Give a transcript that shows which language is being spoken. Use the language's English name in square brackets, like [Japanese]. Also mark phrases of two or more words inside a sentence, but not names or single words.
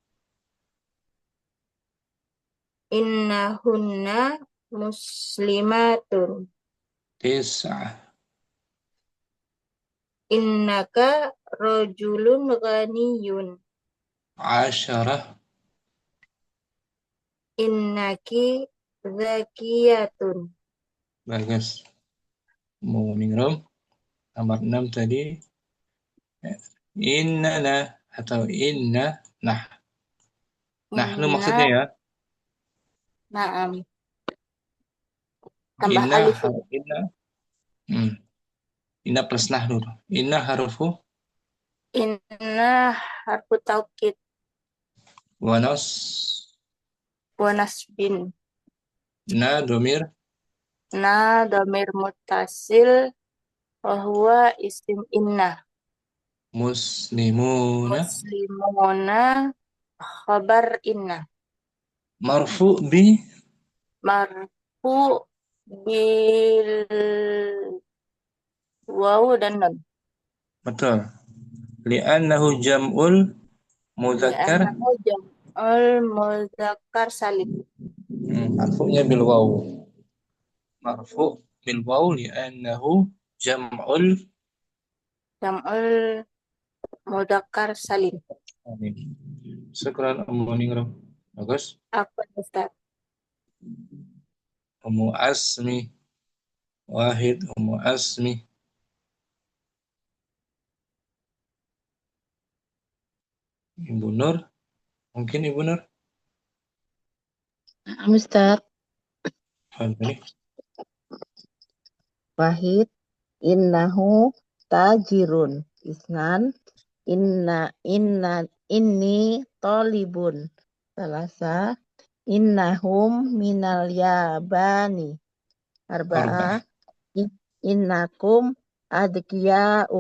[Arabic] إنهن مسلمات. Tis'ah. إنك رجل غني. 'Asharah. إنكِ زكية. [Indonesian] Bagus. Mau ningrum. Nomor 6 tadi. Innana atau inna. Nahnu maksudnya ya. Naam. Tambah [Arabic] Inna. alif. إنّ. إنّ plus نحن. إنّ حروف. إنّ حرف توكيد. Wanas. Wanasbin. نا ضمير. نا ضمير متصل. وهو اسم إنّ. Muslimuna. مسلمون خبر إنّ. مرفوع بـ. مرفوع بالواو dan نون. [Indonesian] Betul. [Arabic] لأنه جمع المذكر. لأنه جمع المذكر السالم. مرفوع‌nya بالواو. مرفوع بالواو لأنه جمع مذكر سالم. Amin. Syukran Ummu Ningrum. [Indonesian] Bagus. Apa Ustaz? [Arabic] Ummu Asmi. Wahid Ummu Asmi. [Indonesian] Ibu Nur. Mungkin Ibu Nur. Ustaz. Ini. [Arabic] واحد. إنه تاجر. اثنان. إني طالب. ثلاثة. إنهم من اليابان. أربعة. إنكم أذكياء.